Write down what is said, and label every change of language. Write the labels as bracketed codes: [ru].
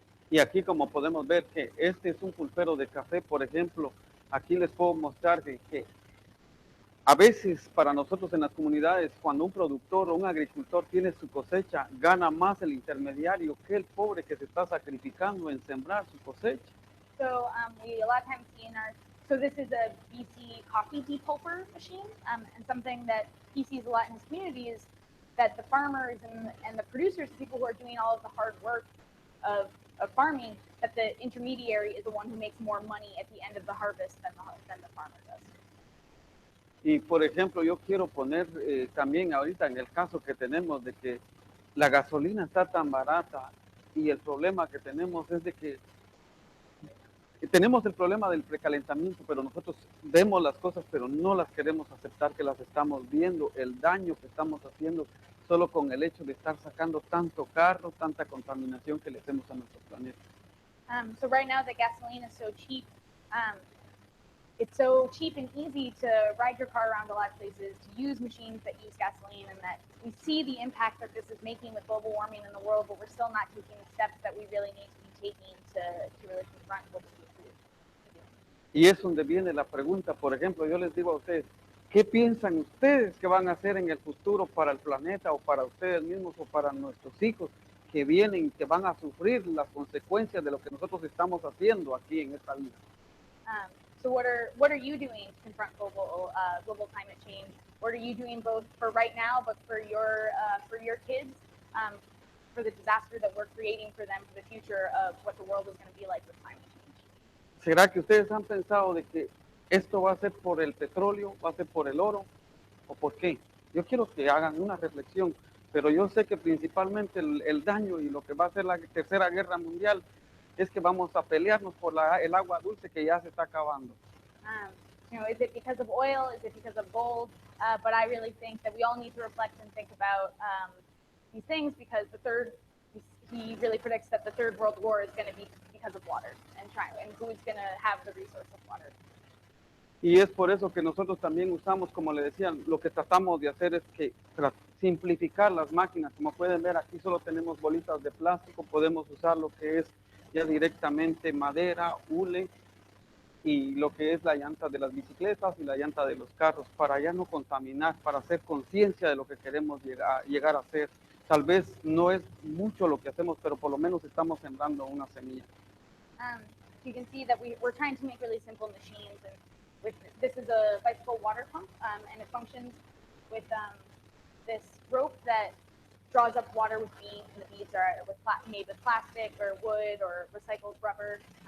[es] Y aquí como podemos ver que este es un pulpero de café, por ejemplo, aquí les puedo mostrar que a veces para nosotros en las comunidades, cuando un productor o un agricultor tiene su cosecha, gana más el intermediario que el pobre que se está sacrificando en sembrar su cosecha. [en] So we a lot of times see so this is a BC coffee depulper machine, and something that he sees a lot in his community is that the farmers and the producers, people who are doing all of the hard work of farming, that the intermediary is the one who makes more money at the end of the harvest than the farmer does. [es] Y por ejemplo, yo quiero poner también ahorita en el caso que tenemos de que la gasolina está tan barata y el problema que tenemos es de que tenemos el problema del precalentamiento, pero nosotros vemos las cosas, pero no las queremos aceptar que las estamos viendo, el daño que estamos haciendo solo con el hecho de estar sacando tanto carro, tanta contaminación que le hacemos a nuestro planeta. [en] So right now the gasoline is so cheap. It's so cheap and easy to ride your car around a lot of places, to use machines that use gasoline, and that we see the impact that this is making with global warming in the world, but we're still not taking the steps that we really need to be taking to really confront what we need to do. [es] Y es donde viene la pregunta, por ejemplo, yo les digo a ustedes, ¿qué piensan ustedes que van a hacer en el futuro para el planeta o para ustedes mismos o para nuestros hijos que vienen y que van a sufrir las consecuencias de lo que nosotros estamos haciendo aquí en esta vida? [en] So what are you doing to confront global climate change? What are you doing both for right now, but for your kids, for the disaster that we're creating for them for the future of what the world is going to be like with climate change? [es] ¿Será que ustedes han pensado de que esto va a ser por el petróleo, va a ser por el oro o por qué? Yo quiero que hagan una reflexión, pero yo sé que principalmente el daño y lo que va a ser la tercera guerra mundial es que vamos a pelearnos por el agua dulce que ya se está acabando. [en] Is it because of oil? Is it because of gold? But I really think that we all need to reflect and think about these things, because he really predicts that the third world war is going to be because of water and who's going to have the resource of water. [es] Y es por eso que nosotros también usamos, como le decía, lo que tratamos de hacer es que simplificar las máquinas. Como pueden ver, aquí solo tenemos bolitas de plástico, podemos usar lo que es ya directamente madera, hule y lo que es la llanta de las bicicletas y la llanta de los carros, para ya no contaminar, para hacer conciencia de lo que queremos llegar a hacer. Tal vez no es mucho lo que hacemos, pero por lo menos estamos sembrando una semilla. [en] You can see that we're trying to make really simple machines, and this is a bicycle water pump, and it functions with this rope that draws up water with beads, and the beads are made with plastic or wood or recycled rubber.